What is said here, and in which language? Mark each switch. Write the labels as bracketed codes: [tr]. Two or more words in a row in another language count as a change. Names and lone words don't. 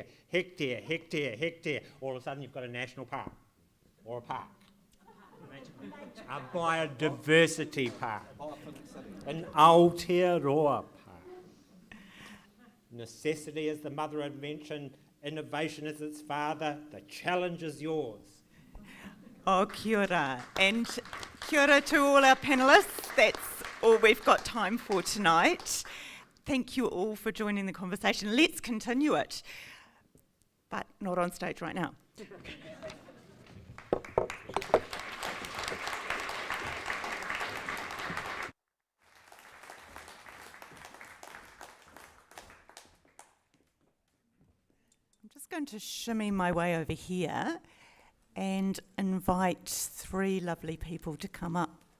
[en] All of a sudden you've got a national park or a park. A biodiversity park. An Aotearoa park. Necessity is the mother of invention. Innovation is its father. The challenge is yours. Oh, [mi] kia ora. [en] And [mi] kia ora [en] to all our panellists. That's all we've got time for tonight. Thank you all for joining the conversation. Let's continue it, but not on stage right now. I'm just going to shimmy my way over here and invite three lovely people to come up.